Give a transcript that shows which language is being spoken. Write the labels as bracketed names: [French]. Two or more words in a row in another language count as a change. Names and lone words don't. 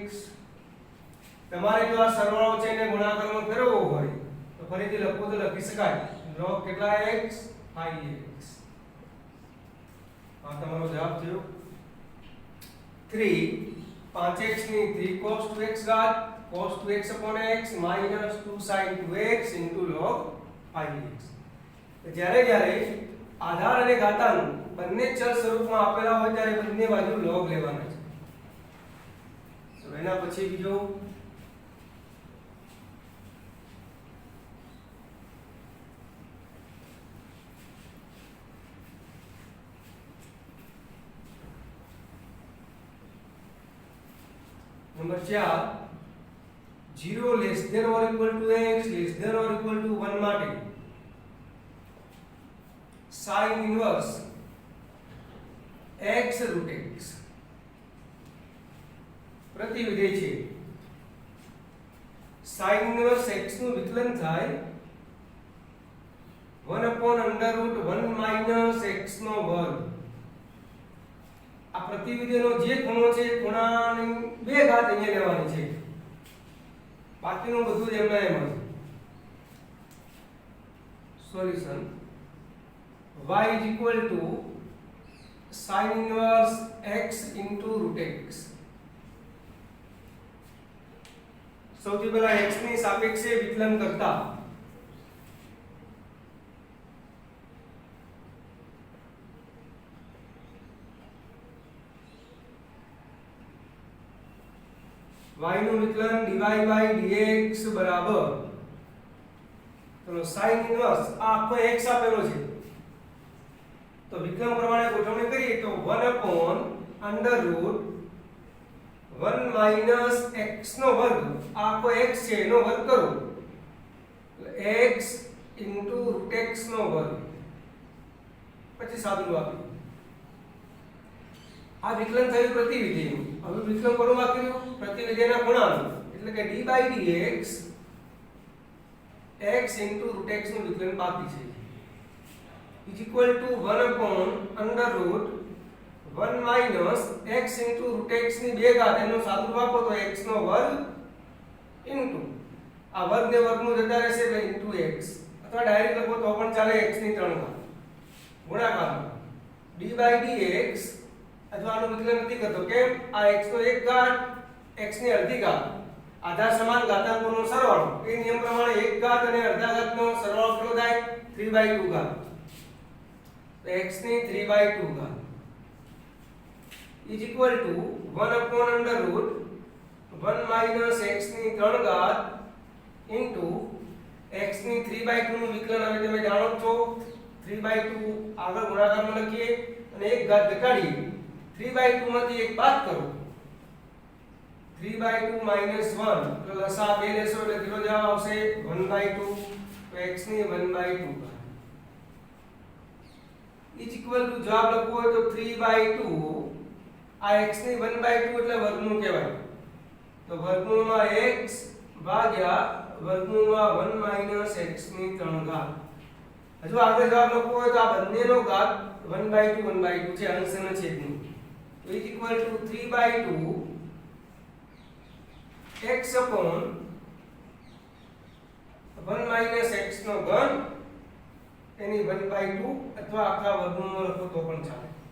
[Gujarati] તમારે જો આ સરવાળો છે ને ગુણાકારમાં ફેરવવો હોય તો ફરીથી લખવું તો લખી શકાય log કેટલા x 5x. આ તમારો જવાબ થયો 3 5x ની 3 [English] cos 2x ઘાત cos 2x upon x minus 2 sin 2x into log 5x. [Gujarati] જ્યારે જ્યારે આધાર અને ઘાતાંક બંને ચલ સ્વરૂપમાં આપેલા હોય ત્યારે બંને બાજુ log લેવાના છે. તો એના પછી બીજો नंबर 4 0 [English] less than or equal to x less than or equal to 1 [Gujarati] માટે [English] sin inverse x root x [Gujarati] પ્રતિવિધેય છે. [English] sin inverse x [Gujarati] નું વિકલન થાય [English] 1 upon under root 1 minus x [Gujarati] નો વર્ગ. આ પ્રતિવિધેયનો જે ખૂણો છે ખૂણાની બે ઘાત અહીંયા લેવાની છે, બાકીનું બધું જ એમના એમ જ. [English] સોલ્યુશન y is equal to sin inverse x into root x. [Gujarati] સૌથી પહેલા x ની સાપેક્ષે વિકલન કરતા y નું વિકલન [English] dy by dx [Gujarati] બરાબર, ચલો [English] sin inverse [Gujarati] આ આખો x આપેલો છે તો વિકલન પ્રમાણે ગોઠવણી કરીએ તો [English] 1 upon under root 1 minus x [Gujarati] નો વર્ગ, આ આખો x છે એનો વર્ગ કરો [English] x into root x [Gujarati] નો વર્ગ, પછી સાદું આપ્યું. આ વિકલન થયું પ્રતિવિધેયનું. હવે વિકલન કરવામાં કર્યું પ્રતિવિધેયના ખૂણાનું, એટલે કે [English] d by dx x into root x [Gujarati] નું વિકલન બાકી છે [English] is equal to 1 upon under root 1 minus x into root x [Gujarati] ની બે ઘાત એનો સાદુરૂપ આપો તો x નો વર્ગ into આ વર્ગ ને વર્ગનું જતા રહેશે એટલે into x, અથવા ડાયરેક્ટ લખો તો પણ ચાલે x ની 3 ઘાત ગુણાકાર [English] d by dx. [Gujarati] અથવા આનું વિકલન નથી કરતો કેમ આ x નો એક ઘાત x ની અડધી ઘાત આધાર સમાન ઘાતાંકોનો સરવાળો, એ નિયમ પ્રમાણે એક ઘાત અને અડધા ઘાતનો સરવાળો કેટલો થાય 3/2 ઘાત, તો x ની 3/2 ઘાત [English] is equal to 1 upon under root 1 minus x [Gujarati] ની 3 ઘાત into x ની 3/2 નું વિકલન. હવે તમે જાણો છો 3/2 આગળ ગુણાકારમાં લખીએ અને એક ઘાત ઘટાડીએ, 3/2 માંથી એક બાદ કરો 3/2 minus 1 તો લસા 2 લેશો એટલે કેટલો જવાબ આવશે 1/2, તો x ની 1/2 [English] is equal to [Gujarati] જવાબ લખવો હોય તો 3/2 આ x ની 1/2 એટલે વર્ગમૂળ કહેવાય, તો વર્ગમૂળમાં x ભાગ્યા વર્ગમૂળમાં [English] 1 minus x [Gujarati] ની 3 ઘાત. હજુ આગળ જવાબ લખવો હોય તો આ બંનેનો ઘાત 1/2 છે, અંશ અને છેદનું, તો [English] is equal to [Gujarati] 3/2 x upon [English] 1 minus x [Gujarati] નો ઘન એની 1/2 અથવા આખા વર્ગમૂળમાં લખો તો પણ ચાલે.